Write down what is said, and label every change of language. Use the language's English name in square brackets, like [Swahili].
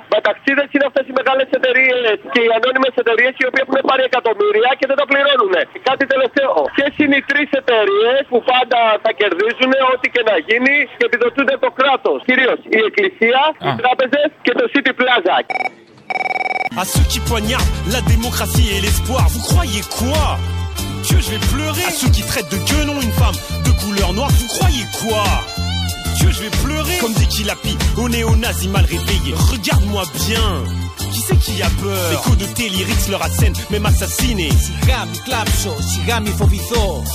[Greek] Μπαταξίδες είναι αυτές οι μεγάλες εταιρείες και οι ανώνυμες εταιρείες οι οποίες έχουν πάρει εκατομμύρια και δεν τα πληρώνουν. Κάτι τελευταίο. Ποιες είναι οι τρεις εταιρείες που πάντα θα κερδίζουν ό,τι και να γίνει και επιδοτούνται το κράτος, κυρίως η εκκλησία, οι τράπεζες και το City Plaza. [French] À ceux qui poignardent la démocratie et l'espoir, vous croyez quoi? Que je vais pleurer? À ceux qui traitent de guenon une femme de couleur noire, vous croyez quoi? Que je vais pleurer? Comme des kilapis aux néo-nazis mal réveillés, regarde-moi bien. Qui c'est qui a peur? L'écho de tes lyrics leur assène, même assassiné. [Greek] Σιγά μη κλάψω, σιγά μη φοβηθώ.